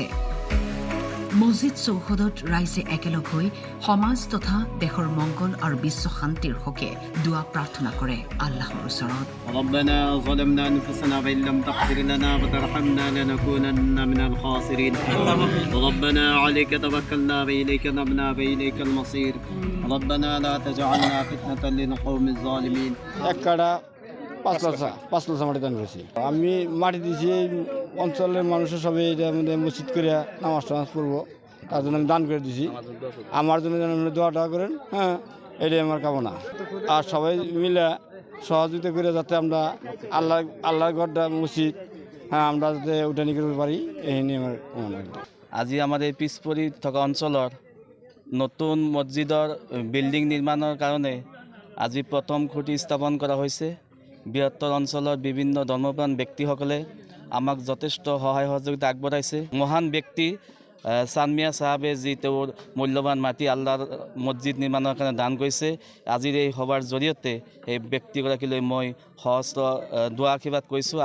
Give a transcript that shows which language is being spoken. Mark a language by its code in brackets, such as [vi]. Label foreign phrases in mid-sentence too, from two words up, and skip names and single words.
[as] মছজিদ চৌহদত ৰাইজে একেলগ হৈ সমাজ তথা দেশৰ মংগল আৰু বিশ্ব শান্তিৰ হকে দোৱা প্ৰাৰ্থনা কৰে আল্লাহৰ ওচৰত। [ar] ربنا ظلمنا أنفسنا وإن لم تغفر لنا وترحمنا لنكونن من الخاسرين ربنا عليك توكلنا وإليك نبنا وإليك المصير ربنا لا تجعلنا فتنة للقوم الظالمين [bn] একটা 5 লাখ মাটি দান করেছি। আমি মাটি দিয়েছি এই অঞ্চলের মানুষের সবাই এটার মধ্যে মসজিদ করে নামাজ টামাজ পড়বো, তার জন্য আমি দান করে দিয়েছি। আমার জন্য যেন আপনি দোয়া টোয়া করেন, হ্যাঁ, এটাই আমার কামনা। আর সবাই মিলে সহযোগিতা করে যাতে আমরা আল্লাহর ঘরটা মসজিদ, হ্যাঁ, আমরা যাতে উঠানি করতে পারি, এই নিয়ে আমার কামনা। [as] আজি আমাৰ এই পিছ পৰি থকা অঞ্চলৰ নতুন মছজিদৰ বিল্ডিং নিৰ্মাণৰ কাৰণে আজি প্ৰথম খুঁটি স্থাপন কৰা হৈছে। বৃহত্তৰ অঞ্চলৰ বিভিন্ন ধৰ্মপ্ৰাণ ব্যক্তিসকলে আমাক যথেষ্ট সহায় সহযোগিতা আগবঢ়াইছে। মহান ব্যক্তি চানমিয়া চাহাবে যি তেওঁৰ মূল্যৱান মাটি আল্লাহৰ মছজিদ নিৰ্মাণৰ কাৰণে দান কৰিছে, আজিৰ এই সভাৰ জৰিয়তে সেই ব্যক্তিগৰাকীলৈ মই সহস্ৰ দোৱা আশীৰ্বাদ কৰিছোঁ।